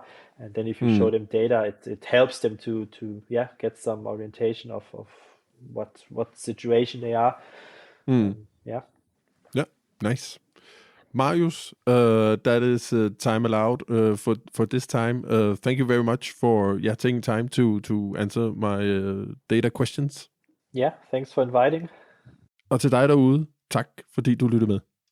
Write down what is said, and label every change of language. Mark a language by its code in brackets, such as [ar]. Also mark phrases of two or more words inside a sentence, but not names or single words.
[en] And then if you show them data, it helps them to get some orientation of what situation they are. Nice. Marius, that is time allowed for this time. Thank you very much for taking time to answer my data questions. Thanks for inviting. [da] Og til dig derude, tak fordi du lyttede med.